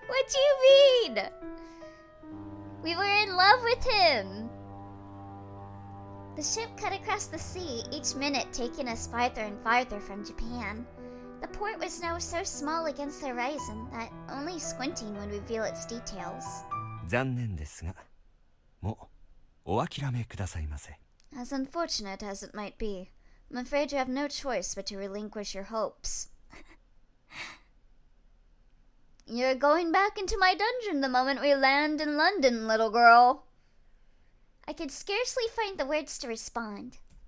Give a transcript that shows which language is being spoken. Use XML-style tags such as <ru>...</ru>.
<en>What do you mean? We were in love with him. The ship cut across the sea, each minute taking us farther and farther from Japan. The port was now so small against the horizon that only squinting would reveal its details.</en> <ja>残念ですが、もうお諦めくださいませ。</ja> <en>As unfortunate as it might be, I'm afraid you have no choice but to relinquish your hopes. You're going back into my dungeon the moment we land in London, little girl. I could scarcely find the words to respond.</en>